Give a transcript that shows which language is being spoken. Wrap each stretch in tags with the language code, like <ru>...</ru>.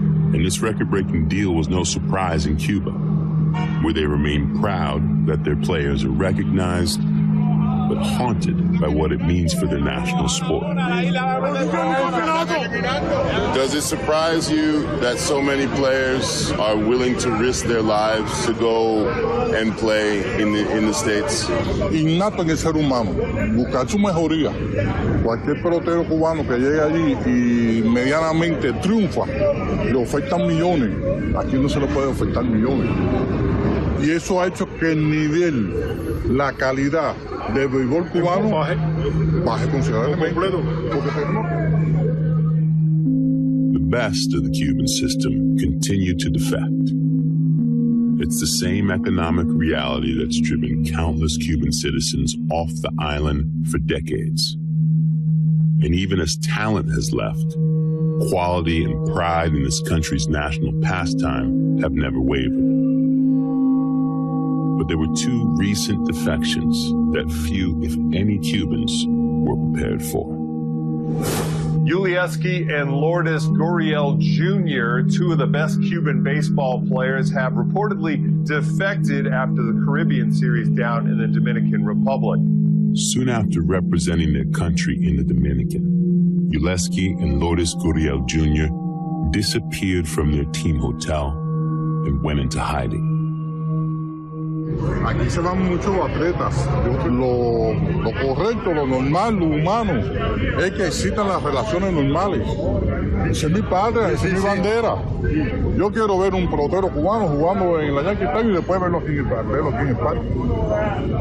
<en>And this record-breaking deal was no surprise in Cuba, where they remain proud that their players are recognized, but haunted by what it means for their national sport. Does it surprise you that so many players are willing to risk their lives to go and play in the States?</en> <es>Innato en el ser humano, buscar su mejoría. Cualquier pelotero cubano que llegue allí y medianamente triunfa, le ofertan millones. Aquí no se le puede ofertar millones. Y eso ha hecho que el nivel, la calidad del béisbol cubano baje considerablemente.</es> <en>The best of the Cuban system continue to defect. It's the same economic reality that's driven countless Cuban citizens off the island for decades. And even as talent has left, quality and pride in this country's national pastime have never wavered. But there were 2 recent defections that few, if any, Cubans were prepared for. Yulieski and Lourdes Gurriel Jr., 2 of the best Cuban baseball players, have reportedly defected after the Caribbean series down in the Dominican Republic. Soon after representing their country in the Dominican, Yulieski and Lourdes Gurriel Jr. disappeared from their team hotel and went into hiding.</en> <es>Aquí se van muchos atletas. Lo correcto, lo normal, lo humano, es que existan las relaciones normales. Esa es mi patria, esa es mi bandera. Yo quiero ver un pelotero cubano jugando en la Yankee Stadium y después verlo aquí en el parque.</es>